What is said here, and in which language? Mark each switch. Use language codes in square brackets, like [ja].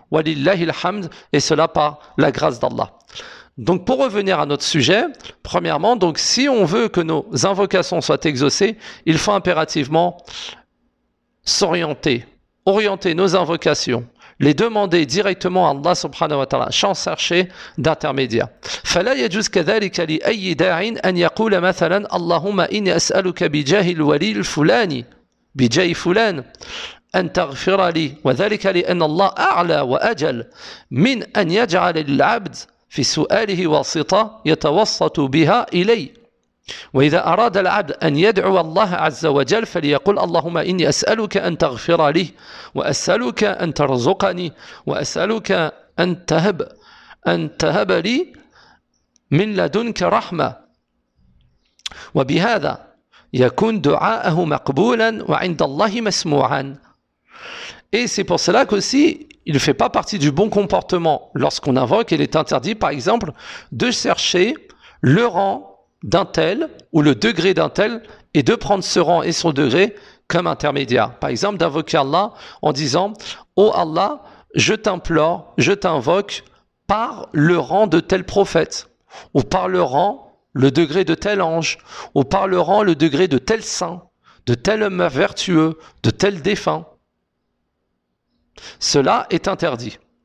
[fr] Walillahil hamd, et cela par la grâce d'Allah. Donc pour revenir à notre sujet, premièrement, donc si on veut que nos invocations soient exaucées, il faut impérativement s'orienter, orienter nos invocations, les demander directement à Allah subhanahu wa ta'ala, sans chercher d'intermédiaire. [ar] فَلَا يَجُزْ كَذَلِكَ لِأَيِّ دَاعٍ أَنْ يَقُولَ مَثَلًا اللَّهُمَّ إِنِّي أَسْأَلُكَ بِجَاهِ الْوَلِيِّ الْفُلَانِ بِجَاهِ فُلَانٍ أن تغفر لي وذلك لأن الله أعلى وأجل من أن يجعل العبد في سؤاله واسطة يتوسط بها إلي وإذا أراد العبد أن يدعو الله عز وجل فليقول اللهم إني أسألك أن تغفر لي وأسألك أن ترزقني وأسألك أن تهب لي من لدنك رحمة وبهذا يكون دعاءه مقبولا وعند الله مسموعا. [fr] Et c'est pour cela qu'aussi, il ne fait pas partie du bon comportement lorsqu'on invoque. Il est interdit, par exemple, de chercher le rang d'un tel ou le degré d'un tel et de prendre ce rang et son degré comme intermédiaire. Par exemple, d'invoquer Allah en disant « Ô Allah, je t'implore, je t'invoque par le rang de tel prophète ou par le rang, le degré de tel ange ou par le rang, le degré de tel saint, de tel homme vertueux, de tel défunt. » Cela est interdit.